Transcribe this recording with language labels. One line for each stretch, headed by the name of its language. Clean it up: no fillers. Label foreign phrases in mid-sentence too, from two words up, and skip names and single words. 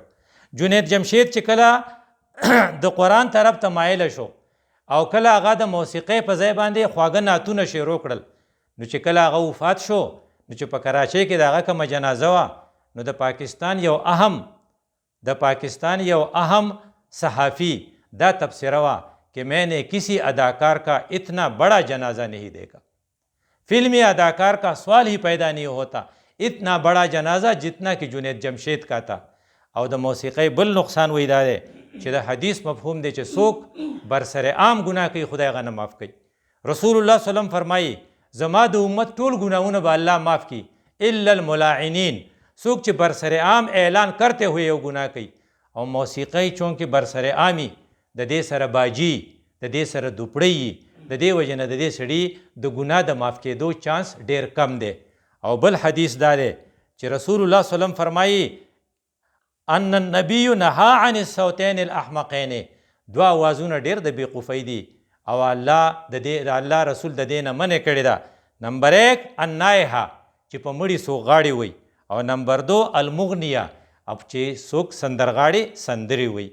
Pashto: جنید جمشید چې کله د قرآن طرف ته مایله شو او کله هغه د موسیقۍ په ځای باندې خواږه نعتونه شروع کړل، نو چې کله هغه وفات شو نو چې په کراچۍ کې د هغه کومه جنازه وه نو د پاکستان یو اہم صحافی دا تبصرہ وه
Urdu: کہ میں نے کسی اداکار کا اتنا بڑا جنازہ نہیں دیکھا، فلمی اداکار کا سوال ہی پیدا نہیں ہوتا اتنا بڑا جنازہ جتنا کہ جنید جمشید کا تھا.
Pashto: او د موسیقۍ بل نقصان وی دا دی چې د حدیث مفهوم دی چې څوک برسر عام ګناه کوي خدای هغه نه معاف کوي. رسول الله صلی الله علیه وسلم فرمایي زما د امت ټول ګناهونه به الله معاف کړي
Arabic: الا الملاعنین،
Pashto: څوک چې برسر عام اعلان
Urdu: کرتے ہوئے
Pashto: یو ګناه کوي. او موسیقۍ چونکې برسر عامي د دې سره باجي، د دې سره دوپړی، د دې وجې نه د دې سړي د ګناه د معاف کېدو چانس ډېر کم دی. او بل حدیث دا دی چې رسول الله صلی الله علیه وسلم فرمایي
Arabic: ان النبی نهى عن الصوتین الاحمقین،
Pashto: دوه اوازونه ډېر د بېوقوفۍ دي او الله رسول د دې نه منع کړې ده. نمبر 1 النایحه چې په مړي څوک غاړې وي، او نمبر 2 المغنیه اب چې څوک سندرغاړي سندرې وي.